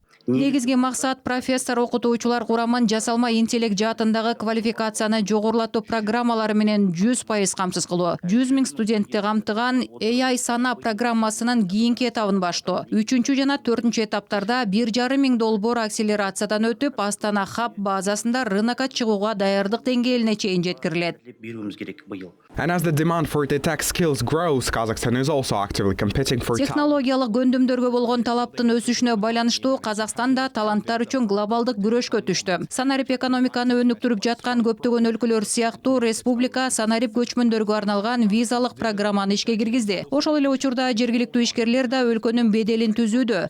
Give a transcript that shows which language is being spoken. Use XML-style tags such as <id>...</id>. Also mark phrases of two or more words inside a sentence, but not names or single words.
<ky>Негизги максат профессор окутуучулар курамын жасалма интеллект жаатындагы квалификацияны жогорулатуу программалары менен 100% камсыз кылуу. 100 000 студентти камтыган AI сана программасынын кийинки этабын баштоо. 3 жана 4 этаптарда 1,5 миң долбоор акселерациядан өтүп, Астана хаб базасында рынокко чыгууга даярдык деңгээлине чейин жеткирилет.</ky> <en>And as the demand for the tech skills grows, Kazakhstan is also actively competing for talent.</en> <ky>Технологиялык көндүмдөргө болгон талаптын өсүшүнө байланыштуу Казакстан да таланттар үчүн глобалдык күрөшкө түштү. Санарип экономиканы өнүктүрүп жаткан көптөгөн өлкөлөр сыяктуу республика санарип көчмөндөргө арналган визалык программаны ишке киргизди. Ошол эле учурда жергиликтүү ишкерлер да өлкөнүн беделин түзүүдө.</ky>